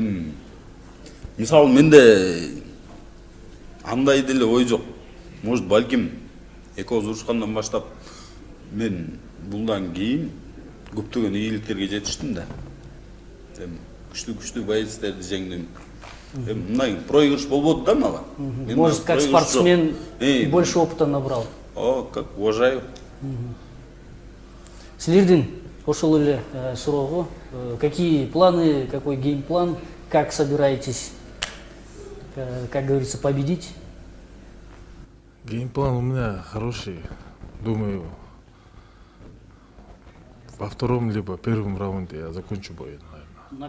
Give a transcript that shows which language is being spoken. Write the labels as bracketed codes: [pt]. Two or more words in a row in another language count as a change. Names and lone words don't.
[ky] Эми мисалы менде андай деле ой жок. Может, балким экөөбүз урушкандан баштап мен булдан кийин көптөгөн ийгиликтерге жетиштим да. Эми күчтүү боецтерди жеңдим. Эми мындай проигрыш болбоду да мага. [ru] Может, как спортсмен больше опыта набрал. Как уважаю. [ky] Силердин ошол эле суроого, [ru] какие планы, какой геймплан, как собираетесь, как говорится, победить? Геймплан у меня хороший. Думаю, во втором либо первом раунде я закончу бой, наверное.